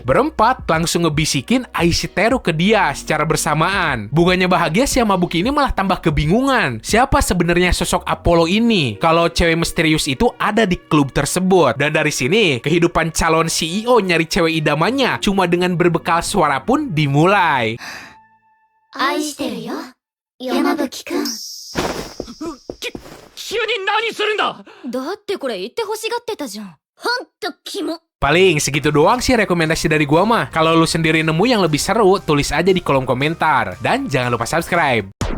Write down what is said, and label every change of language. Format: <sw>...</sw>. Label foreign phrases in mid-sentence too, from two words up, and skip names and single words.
<id>Berempat langsung ngebisikin Aishiteru ke dia secara bersamaan. Bukannya bahagia, si Yamabuki ini malah tambah kebingungan. Siapa sebenarnya sosok Apollo ini? Kalau cewek misterius itu ada di klub tersebut. Dan dari sini, kehidupan calon CEO nyari cewek idamannya cuma dengan berbekal suara pun dimulai.</id> <ja>愛してるよ、山吹くん。急に何するんだ。だってこれ言ってほしがってたじゃん。ほんとキモ。</ja> <id>Paling segitu doang sih rekomendasi dari gua mah. Kalau lu sendiri nemu yang lebih seru, tulis aja di kolom komentar. Dan jangan lupa subscribe.</id>